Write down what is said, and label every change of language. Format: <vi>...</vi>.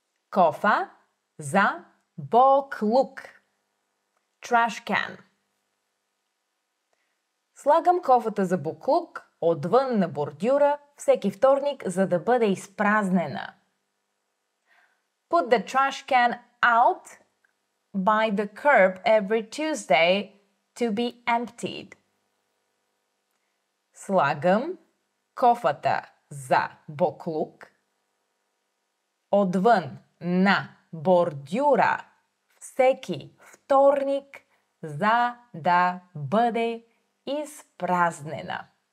<bg>Кофа за буклук.</bg> <en>Trash can.</en> <bg>Слагам кофата за буклук отвън на бордюра всеки вторник, за да бъде изпразнена.</bg> <en>Put the trash can out by the curb every Tuesday to be emptied.</en> <bg>Слагам кофата за буклук отвън на бордюра всеки вторник, за да бъде изпразнена.</bg>